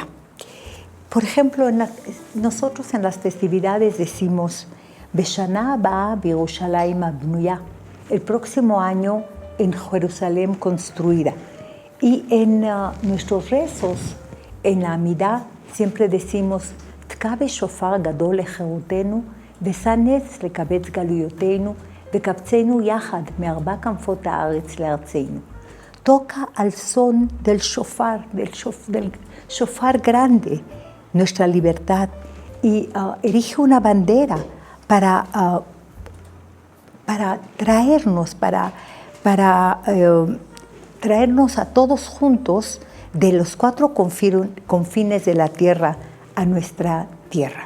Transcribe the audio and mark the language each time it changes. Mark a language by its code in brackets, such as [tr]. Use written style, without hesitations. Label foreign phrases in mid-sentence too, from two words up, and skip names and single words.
[es] Por ejemplo, nosotros en las festividades decimos [he] בשנה הבאה בירושלים הבנויה, [es] el próximo año en Jerusalén construida. Y en nuestros rezos, en la Amidá, siempre decimos [he] תקע בשופר גדול לחרותנו ושא נס לקבץ גלויותינו וקבצנו יחד מארבע כנפות הארץ לארצנו. [es] Toca al son del shofar grande, nuestra libertad, y erige una bandera para traernos, traernos a todos juntos de los 4 confines de la tierra a nuestra tierra.